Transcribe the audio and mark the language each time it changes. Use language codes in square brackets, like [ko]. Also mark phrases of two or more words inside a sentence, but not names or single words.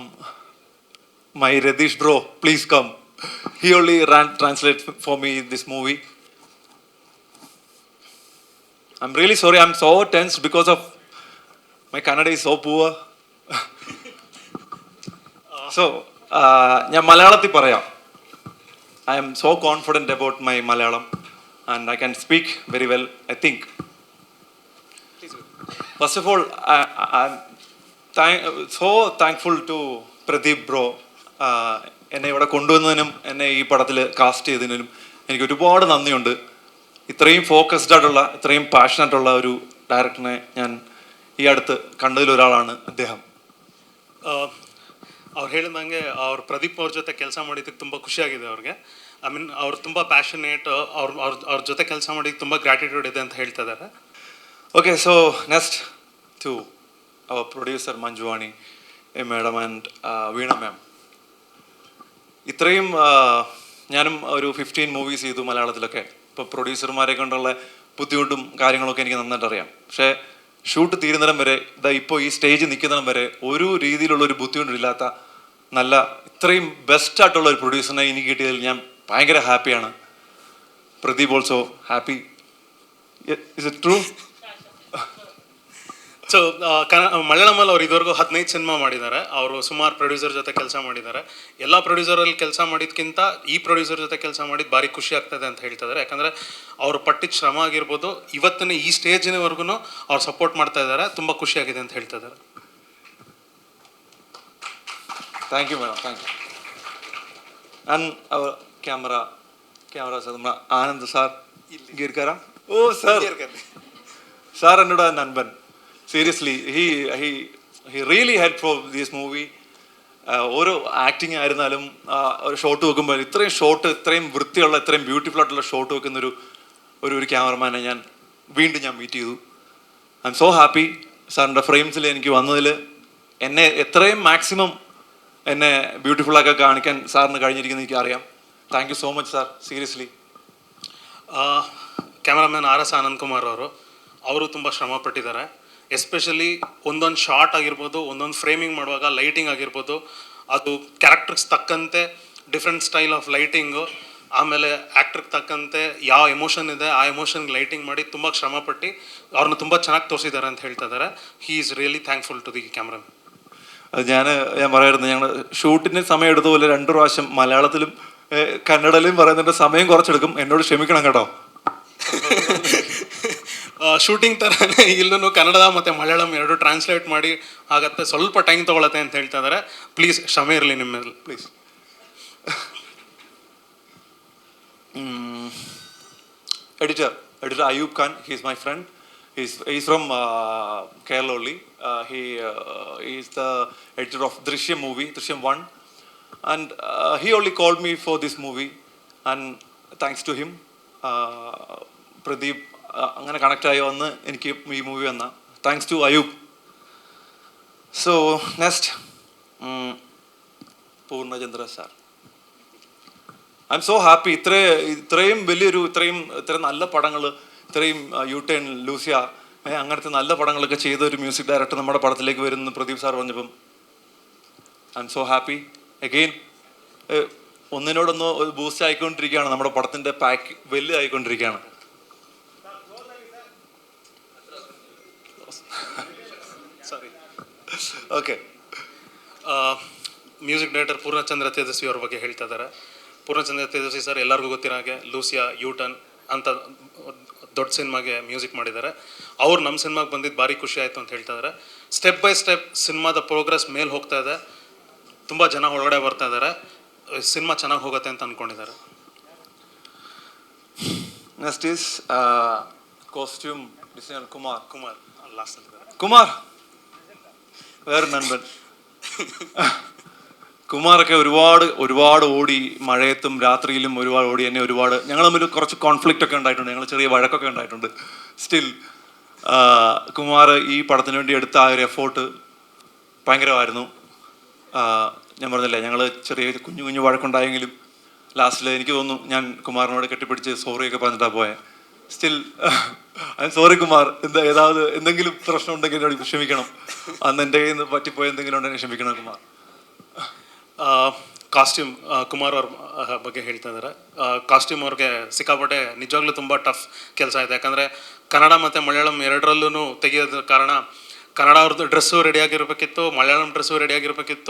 [en] My Radish bro, please come. He only translate for me this movie. I'm really sorry. I'm so tense because of my Kannada is so poor. [ml] So ഞാൻ മലയാളത്തിൽ പറയാം. [en] I am so confident about my Malayalam and I can speak very well, I think. First of all, I'm so thankful to Pradeep bro. [ml] എന്നെ ഇവിടെ കൊണ്ടുവന്നതിനും എന്നെ ഈ പടത്തിൽ കാസ്റ്റ് ചെയ്തതിനും എനിക്ക് ഒരുപാട് നന്ദിയുണ്ട്. ഇത്രയും ഫോക്കസ്ഡ് ആയിട്ടുള്ള ഇത്രയും പാഷനറ്റുള്ള ഒരു ഡയറക്ടറിനെ ഞാൻ ഈ അടുത്ത് കണ്ടതിലൊരാളാണ് അദ്ദേഹം. [kn] ಅವ್ರು ಹೇಳಿದಂಗೆ ಅವ್ರು ಪ್ರದೀಪ್ ಅವ್ರ ಜೊತೆ ಕೆಲಸ ಮಾಡಿದ್ದಕ್ಕೆ ತುಂಬ ಖುಷಿಯಾಗಿದೆ ಅವ್ರಿಗೆ. [en] I mean [kn] ಅವ್ರು ತುಂಬ ಪ್ಯಾಷನೇಟ್, ಅವ್ರ ಜೊತೆ ಕೆಲಸ ಮಾಡಿದ್ದಕ್ಕೆ ತುಂಬ ಗ್ರ್ಯಾಟಿಟ್ಯೂಡ್ ಇದೆ ಅಂತ ಹೇಳ್ತಾ ಇದ್ದಾರೆ. [en] Okay, so next to our producer Manjuvani madam and Veena ma'am. [ml] ഇത്രയും ഞാനും ഒരു 15 മൂവീസ് ചെയ്തു മലയാളത്തിലൊക്കെ. ഇപ്പോൾ പ്രൊഡ്യൂസർമാരെ കൊണ്ടുള്ള ബുദ്ധിമുട്ടും കാര്യങ്ങളൊക്കെ എനിക്ക് നന്നായിട്ട് അറിയാം. പക്ഷേ ഷൂട്ട് തീരുന്നിടം വരെ ഇപ്പോൾ ഈ സ്റ്റേജ് നിൽക്കുന്നിടം വരെ ഒരു രീതിയിലുള്ളൊരു ബുദ്ധിമുട്ടില്ലാത്ത നല്ല ഇത്രയും ബെസ്റ്റായിട്ടുള്ള ഒരു പ്രൊഡ്യൂസറിനെ എനിക്ക് കിട്ടിയതിൽ ഞാൻ ഭയങ്കര ഹാപ്പിയാണ്. [en] Pradeep also happy. Is it true? [kn] ಸೊ ಮಲಯಾಳಮಲ್ಲಿ ಅವ್ರು ಇದುವರೆಗೂ 15 ಸಿನಿಮಾ ಮಾಡಿದ್ದಾರೆ. ಅವರು ಸುಮಾರು ಪ್ರೊಡ್ಯೂಸರ್ ಜೊತೆ ಕೆಲಸ ಮಾಡಿದ್ದಾರೆ. ಎಲ್ಲ ಪ್ರೊಡ್ಯೂಸರಲ್ಲಿ ಕೆಲಸ ಮಾಡಿದ್ಕಿಂತ ಈ ಪ್ರೊಡ್ಯೂಸರ್ ಜೊತೆ ಕೆಲಸ ಮಾಡಿದ್ದು ಭಾರಿ ಖುಷಿ ಆಗ್ತದೆ ಅಂತ ಹೇಳ್ತಿದ್ದಾರೆ. ಯಾಕಂದರೆ ಅವರು ಪಟ್ಟಿದ ಶ್ರಮ ಆಗಿರ್ಬೋದು, ಇವತ್ತಿನ ಈ ಸ್ಟೇಜಿನವರೆಗೂ ಅವ್ರು ಸಪೋರ್ಟ್ ಮಾಡ್ತಾ ಇದ್ದಾರೆ. ತುಂಬ ಖುಷಿಯಾಗಿದೆ ಅಂತ ಹೇಳ್ತಾ ಇದ್ದಾರೆ. [en] Thank you madam, thank you. And our camera sir ನಮ್ಮ ಆನಂದ್ സാർ ഗീർക്കാരാ? [ml] ഓ സാർ, സാർ എന്നോട് നൻപൻ. [en] സീരിയസ്ലി he really helped for this movie. [ml] ഓരോ ആക്ടിങ് ആയിരുന്നാലും ഒരു ഷോട്ട് വെക്കുമ്പോൾ ഇത്രയും വൃത്തിയുള്ള ഇത്രയും ബ്യൂട്ടിഫുൾ ആയിട്ടുള്ള ഷോട്ട് വെക്കുന്ന ഒരു ക്യാമറമാനെ ഞാൻ വീണ്ടും മീറ്റ് ചെയ്തു. [en] I am so happy. [ml] സാറിൻ്റെ ഫ്രെയിംസിൽ എനിക്ക് വന്നതിൽ എന്നെ എത്രയും മാക്സിമം എന്നെ ബ്യൂട്ടിഫുള്ളാക്കി കാണിക്കാൻ സാറിന് കഴിഞ്ഞിരിക്കുന്നത് എനിക്കറിയാം. [en] Thank you so much sir, ಸೀರಿಯಸ್ಲಿ. [kn] ಕ್ಯಾಮರಾಮ್ಯಾನ್ ಆರ್ ಎಸ್ ಆನಂದ್ ಕುಮಾರ್ ಅವರು ತುಂಬ ಶ್ರಮ ಪಟ್ಟಿದ್ದಾರೆ. ಎಸ್ಪೆಷಲಿ ಒಂದೊಂದು ಶಾರ್ಟ್ ಆಗಿರ್ಬೋದು, ಒಂದೊಂದು ಫ್ರೇಮಿಂಗ್ ಮಾಡುವಾಗ ಲೈಟಿಂಗ್ ಆಗಿರ್ಬೋದು, ಅದು ಕ್ಯಾರೆಕ್ಟರ್ಸ್ ತಕ್ಕಂತೆ [en] different style of lighting, [kn] ಆಮೇಲೆ ಆ್ಯಕ್ಟ್ರಿಗೆ ತಕ್ಕಂತೆ ಯಾವ ಎಮೋಷನ್ ಇದೆ ಆ ಎಮೋಷನ್ಗೆ ಲೈಟಿಂಗ್ ಮಾಡಿ ತುಂಬ ಶ್ರಮಪಟ್ಟು ಅವ್ರನ್ನ ತುಂಬ ಚೆನ್ನಾಗಿ ತೋರಿಸಿದ್ದಾರೆ ಅಂತ ಹೇಳ್ತಾ ಇದ್ದಾರೆ. [en] He is really thankful to the camera. [ml] ഞാൻ പറയായിരുന്നു, ഞങ്ങൾ ഷൂട്ടിന് സമയം എടുത്തപോലെ 2 പ്രാവശ്യം മലയാളത്തിലും കന്നഡയിലും പറയുന്നുണ്ട്. സമയം കുറച്ചെടുക്കും, എന്നോട് ക്ഷമിക്കണം കേട്ടോ. [kn] ಶೂಟಿಂಗ್ ಥರನೇ ಇಲ್ಲೂ ಕನ್ನಡ ಮತ್ತು ಮಲಯಾಳಂ ಎರಡು ಟ್ರಾನ್ಸ್ಲೇಟ್ ಮಾಡಿ ಆಗತ್ತೆ, ಸ್ವಲ್ಪ ಟೈಮ್ ತೊಗೊಳತ್ತೆ ಅಂತ ಹೇಳ್ತಾ ಇದ್ದಾರೆ. ಪ್ಲೀಸ್ ಕ್ಷಮೆ ಇರಲಿ ನಿಮ್ಮ ಮೇಲೆ, ಪ್ಲೀಸ್. [en] Editor Ayub Khan, he is my friend. He's from Kerala only. He is the editor of Drishyam movie, Drishyam 1, and he only called me for this movie, and thanks to him, Pradeep [ml] അങ്ങനെ കണക്റ്റായി വന്ന് എനിക്ക് ഈ മൂവി വന്ന [en] thanks to Ayub. So next Poornachandra sir. I am so happy. [ml] ഇത്രയും വലിയൊരു ഇത്രയും നല്ല പടങ്ങൾ, ഇത്രയും യൂട്ടേൺ, ലൂസിയ, അങ്ങനത്തെ നല്ല പടങ്ങളൊക്കെ ചെയ്ത ഒരു മ്യൂസിക് ഡയറക്ടർ നമ്മുടെ പടത്തിലേക്ക് വരുന്നു പ്രദീപ് സാർ പറഞ്ഞപ്പം [en] I am so happy. [ml] അഗെയിൻ ഒന്നിനോടൊന്ന് ബൂസ്റ്റ് ആയിക്കൊണ്ടിരിക്കുകയാണ്, നമ്മുടെ പടത്തിൻ്റെ പാക്ക് വലുതായിക്കൊണ്ടിരിക്കുകയാണ്. [kn] ಸಾರಿ. ಓಕೆ, ಮ್ಯೂಸಿಕ್ ಡೈರೆಕ್ಟರ್ ಪೂರ್ಣಚಂದ್ರ ತೇಜಸ್ವಿ ಅವ್ರ ಬಗ್ಗೆ ಹೇಳ್ತಾ ಇದ್ದಾರೆ. ಪೂರ್ಣಚಂದ್ರ ತೇಜಸ್ವಿ ಸರ್ ಎಲ್ಲರಿಗೂ ಗೊತ್ತಿರೋ ಹಾಗೆ ಲೂಸಿಯಾ, ಯೂಟರ್ನ್ ಅಂತ ದೊಡ್ಡ ಸಿನಿಮಾಗೆ ಮ್ಯೂಸಿಕ್ ಮಾಡಿದ್ದಾರೆ. ಅವ್ರು ನಮ್ಮ ಸಿನಿಮಾಗೆ ಬಂದಿದ್ದು ಭಾರಿ ಖುಷಿ ಆಯಿತು ಅಂತ ಹೇಳ್ತಾ ಇದ್ದಾರೆ. [en] step by step [kn] ಸಿನಿಮಾದ ಪ್ರೋಗ್ರೆಸ್ ಮೇಲೆ ಹೋಗ್ತಾ ಇದೆ, ತುಂಬ ಜನ ಒಳಗಡೆ ಬರ್ತಾ ಇದ್ದಾರೆ, ಸಿನಿಮಾ ಚೆನ್ನಾಗಿ ಹೋಗುತ್ತೆ ಅಂತ ಅಂದ್ಕೊಂಡಿದ್ದಾರೆ. [en] Next is costume designer Kumar. [kn] ಲಾಸ್ಟಲ್ಲಿದ್ದಾರೆ. ಕುಮಾರ್, [ml] വേറെ നൻപൻ. കുമാറൊക്കെ ഒരുപാട് ഓടി, മഴയത്തും രാത്രിയിലും ഒരുപാട് ഓടി. എന്നെ ഒരുപാട്, ഞങ്ങൾ തമ്മിൽ കുറച്ച് കോൺഫ്ലിക്റ്റ് ഒക്കെ ഉണ്ടായിട്ടുണ്ട്, ഞങ്ങൾ ചെറിയ വഴക്കൊക്കെ ഉണ്ടായിട്ടുണ്ട്. സ്റ്റിൽ കുമാർ ഈ പടത്തിന് വേണ്ടി എടുത്ത ആ ഒരു എഫോർട്ട് ഭയങ്കരമായിരുന്നു. ഞാൻ പറഞ്ഞില്ലേ, ഞങ്ങൾ ചെറിയ കുഞ്ഞു വഴക്കുണ്ടായെങ്കിലും ലാസ്റ്റിൽ എനിക്ക് തോന്നുന്നു ഞാൻ കുമാറിനോട് കെട്ടിപ്പിടിച്ച് സോറിയൊക്കെ പറഞ്ഞിട്ടാണ് പോയത്. സ്റ്റിൽ [en] I am sorry [ml] കുമാർ, എന്തെങ്കിലും പ്രശ്നം ഉണ്ടെങ്കിൽ എന്നോട് ക്ഷമിക്കണം. അന്ന് എൻ്റെ കയ്യിൽ നിന്ന് പറ്റിപ്പോയി എന്തെങ്കിലും ഉണ്ടെങ്കിൽ ക്ഷമിക്കണം കുമാർ. [kn] ಕಾಸ್ಟ್ಯೂಮ್ ಕುಮಾರ್ ಅವ್ರ ಬಗ್ಗೆ ಹೇಳ್ತಾ ಇದ್ದಾರೆ. ಕಾಸ್ಟ್ಯೂಮ್ ಅವ್ರಿಗೆ ಸಿಕ್ಕಾಪಟ್ಟೆ ನಿಜವಾಗ್ಲೂ ತುಂಬ ಟಫ್ ಕೆಲಸ ಇದೆ. ಯಾಕಂದರೆ ಕನ್ನಡ ಮತ್ತು ಮಲಯಾಳಂ ಎರಡರಲ್ಲೂ ತೆಗೆಯೋದ್ರ ಕಾರಣ ಕನ್ನಡ ಅವ್ರದ್ದು ಡ್ರೆಸ್ಸು ರೆಡಿಯಾಗಿರ್ಬೇಕಿತ್ತು, ಮಲಯಾಳಂ ಡ್ರೆಸ್ಸು ರೆಡಿಯಾಗಿರ್ಬೇಕಿತ್ತು.